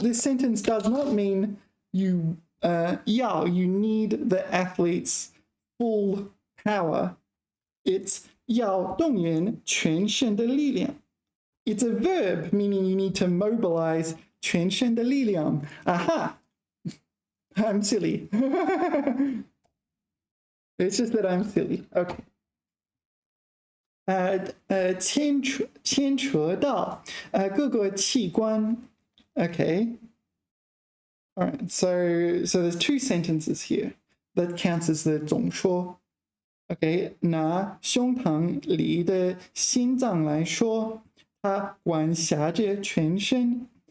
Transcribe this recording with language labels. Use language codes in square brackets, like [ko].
[en] This sentence does not mean you need the athlete's full power. It's [zh] 要动员全身的力量. [en] It's a verb meaning you need to mobilize [zh] 全身的力量. [en] Aha! I'm silly. It's just that I'm silly. Okay. [zh] 牵扯到各个器官. [en] Okay. All right. So there's two sentences here. That counts as the 总说. Okay. [zh] 拿胸膛里的心脏来说，它管辖着全身。